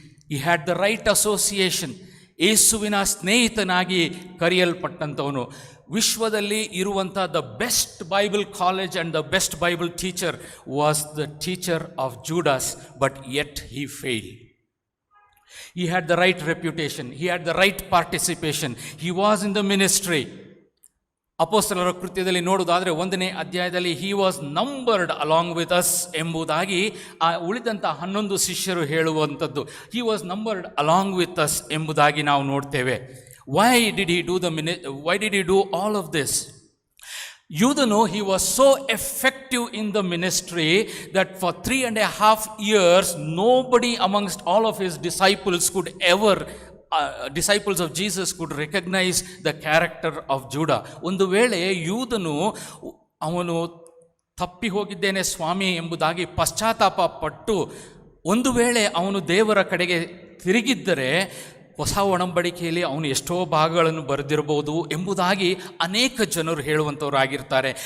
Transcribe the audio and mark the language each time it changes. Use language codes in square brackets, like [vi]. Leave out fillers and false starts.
[en] he had the right association, [kn] ಯೇಸುವಿನ ಸ್ನೇಹಿತನಾಗಿ ಕರೆಯಲ್ಪಟ್ಟಂಥವನು. ವಿಶ್ವದಲ್ಲಿ ಇರುವಂಥ [en] The best Bible college and the best Bible teacher was the teacher of Judas, but yet he fail. He had the right reputation, he had the right participation, he was in the ministry. [kn] ಅಪೊಸ್ತಲರ ಕೃತ್ಯದಲ್ಲಿ ನೋಡುವುದಾದರೆ 1ನೇ ಅಧ್ಯಾಯದಲ್ಲಿ [en] he was numbered along with us [kn] ಎಂಬುದಾಗಿ ಆ ಉಳಿದಂಥ 11 ಶಿಷ್ಯರು ಹೇಳುವಂಥದ್ದು. [en] he was numbered along with us [kn] ಎಂಬುದಾಗಿ ನಾವು ನೋಡ್ತೇವೆ. [en] why did he do all of this? ಯೂದನು, he was so effective in the ministry that for 3.5 years nobody amongst all of his disciples could ever disciples of Jesus could recognize the character of Judah. [kn] ಒಂದು ವೇಳೆ ಯೂದನು ಅವನು ತಪ್ಪಿ ಹೋಗಿದ್ದೇನೆ ಸ್ವಾಮಿ ಎಂಬುದಾಗಿ ಪಶ್ಚಾತ್ತಾಪ ಪಟ್ಟು ಒಂದು ವೇಳೆ ಅವನು ದೇವರ ಕಡೆಗೆ ತಿರುಗಿದ್ದರೆ ಹೊಸ ಒಡಂಬಡಿಕೆಯಲ್ಲಿ ಅವನು ಎಷ್ಟೋ ಭಾಗಗಳನ್ನು ಬರೆದಿರಬಹುದು ಎಂಬುದಾಗಿ ಅನೇಕ ಜನರು ಹೇಳುವಂಥವರಾಗಿರ್ತಾರೆ.